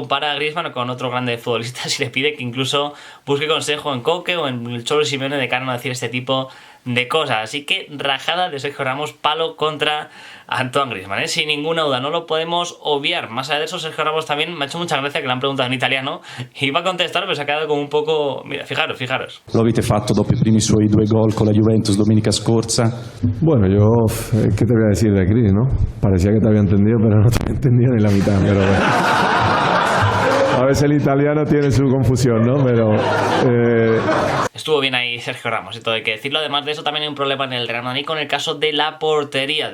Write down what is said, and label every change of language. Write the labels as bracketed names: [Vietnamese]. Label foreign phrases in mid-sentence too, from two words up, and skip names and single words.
[Spanish] Compara a Griezmann con otro grande futbolista y le pide que incluso busque consejo en Coque o en el Cholo Simeone de cara a no decir este tipo de cosas. Así que rajada de Sergio Ramos, palo contra Antoine Griezmann, ¿eh? Sin ninguna duda, no lo podemos obviar. Más allá de eso, Sergio Ramos también me ha hecho mucha gracia que le han preguntado en italiano y iba a contestar, pero se ha quedado como un poco... Mira, fijaros. [Italian] Lo avete fatto dopo i primi suoi 2 gol con la Juventus domenica scorsa? [Spanish] Bueno, yo, ¿qué te voy a decir de Cris, no? Parecía que te había entendido, pero no te había entendido ni la mitad, pero bueno. A veces el italiano tiene su confusión, ¿no? Pero... Estuvo bien ahí Sergio Ramos y todo hay que decirlo. Además de eso también hay un problema en el Real Madrid con el caso de la portería.